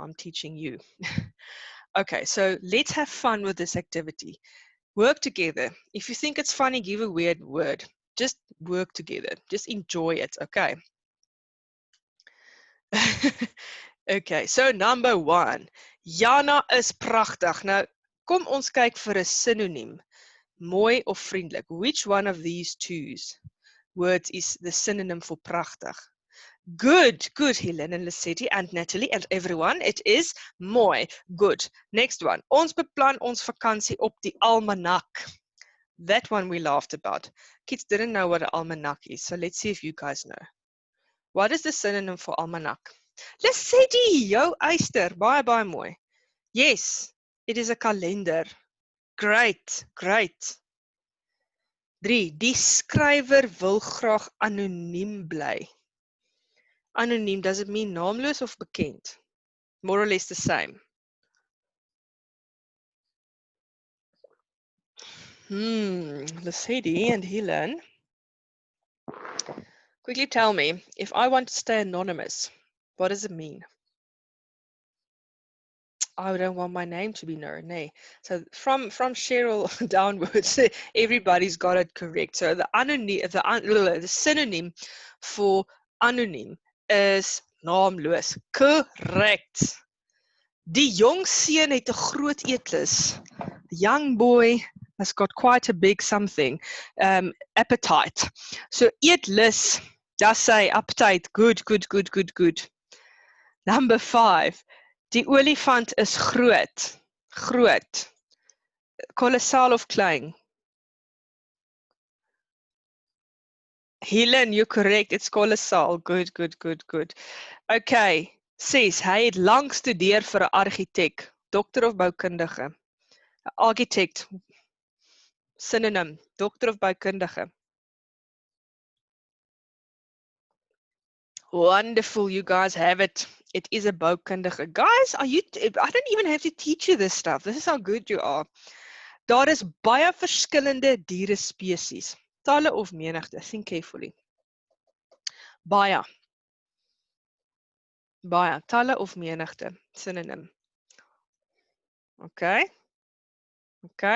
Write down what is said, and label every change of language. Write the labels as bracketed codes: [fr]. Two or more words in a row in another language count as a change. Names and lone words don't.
[en] I'm teaching you. Okay, so let's have fun with this activity. Work together. If you think it's funny, give a weird word. Just work together. Just enjoy it, okay? Okay, so number 1. [af] Jana is pragtig. Nou, kom ons kyk vir 'n synoniem. Mooi of vriendelik. [en] Which one of these two words is the synonym for pragtig? Good, good, Helen and Lissetti and Natalie and everyone. It is mooi. Good. Next one. [af] Ons beplan ons vakansie op die almanak. [en] That one we laughed about. Kids didn't know what an almanac is, so let's see if you guys know. What is the synonym for almanac? [af] Lissetti, jou eyster. Baie, baie mooi. [en] Yes, it is a calendar. Great, great. 3. [af] Die skrywer wil graag anoniem bly. Anoniem, [en] does it mean [af] naamloos of bekend? [en] More or less the same. Lissetti and Helen. Quickly tell me, if I want to stay anonymous, what does it mean? I don't want my name to be known. [af] Nee. [en] So from Cheryl downwards, everybody's got it correct. So the synonym for anonym is naamloos. Correct. [af] Die jong seun het 'n groot eetlus. [en] The young boy has got quite a big something, appetite. So eetlus, just say appetite. Good, good, good, good, good. Number 5. [af] Die olifant is groot. Groot. Kolossaal of klein? [en] Helen, you're correct. It's kolossaal. Good, good, good, good. Okay. 6. [af] Hy het lank studeer vir 'n argitek, dokter of boukundige. [en] Architect. Synonym. [af] Dokter of boukundige. [en] Wonderful, you guys have it. It is a boukundige. Guys, I don't even have to teach you this stuff. This is how good you are. [af] Daar is baie verskillende diere spesies. Talle of menigte. [en] Think carefully. [af] Baie. Baie. Talle of menigte. [en] Synonym. Okay. Okay.